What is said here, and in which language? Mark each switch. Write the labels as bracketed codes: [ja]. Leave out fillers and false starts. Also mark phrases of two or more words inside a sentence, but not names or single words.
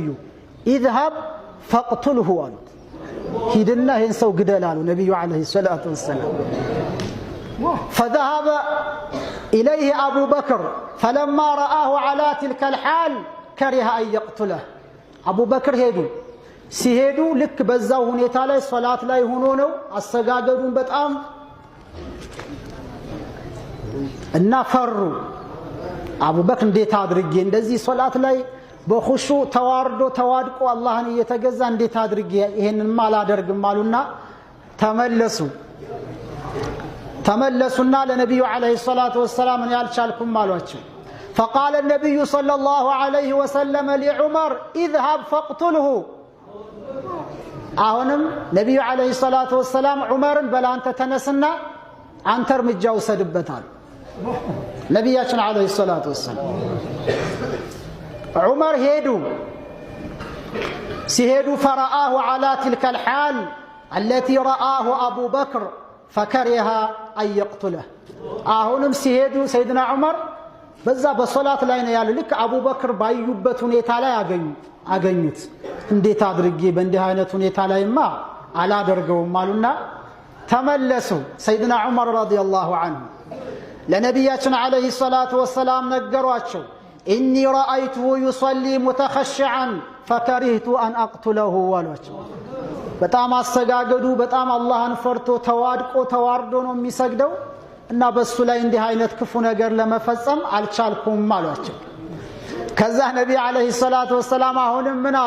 [ar] اذهب فاقتله [am] አሉ። ሂድና ይህን ሰው ግደል አሉ ነብዩ [ar] عليه الصلاة والسلام። فذهب إليه أبو بكر فلما رآه على تلك الحال كره أن يقتله. [am] أبو بكر ሄዱ። ሲሄዱ ልክ በዛው ሁኔታ ላይ ሶላት ላይ ሆኖ ነው አሰጋገዱን በጣም እና ፈሩ። አቡበክር እንዴት አድርጌ እንደዚህ ሶላት ላይ በኹሹ ተዋርዶ ተዋድቆ አላህን እየተገዛ እንዴት አድርጌ ይሄንን ማላደርግም አሉና ተመለሱና ለነብዩ [ar] عليه الصلاة والسلام [am] ያልቻልኩም አሏቸው። [ar] فقال النبي صلى الله عليه وسلم لعمر اذهب فاقتله. [am] አሁንም ነብዩ [ar] عليه الصلاة والسلام [am] ዑመርን በላንተ ተነስና አንተ እርምጃ ወሰድበታል። ነብያችን [ar] عليه الصلاة والسلام [am] ዑመር ሲሄዱ [ar] فرآه على تلك الحال التي رآه أبو بكر فكره أن يقتله. [am] አሁንም ሲሄዱ ሰይድና ዑመር በዛ በሶላት ላይ ነው ያሉ። ልክ አቡበክር ባዩበት ሁኔታ ላይ አገኙት። እንዴት አድርጌ በእንዲህ አይነት ሁኔታ ላይማ አላደርገውም አሉና ተመለሱ። ሰይድና ዑመር [ar] رضي الله عنه [am] ለነብያችን [ar] عليه الصلاة والسلام [am] ነገሯቸው። [ar] إني رأيته يصلي متخشعا فكرهت أن أقتله [am] አሏቸው። በጣም አሰጋገዱ በጣም አላህን ፈርቶ ተዋርዶ ነው የሚሰግደው እና በሱ ላይ እንዲህ አይነት ክፉ ነገር ለመፈጸም አልቻልኩም አሏቸው። ከዛ ነቢ [ar] عليه الصلاة والسلام [am] አሁንም ምን አሉ?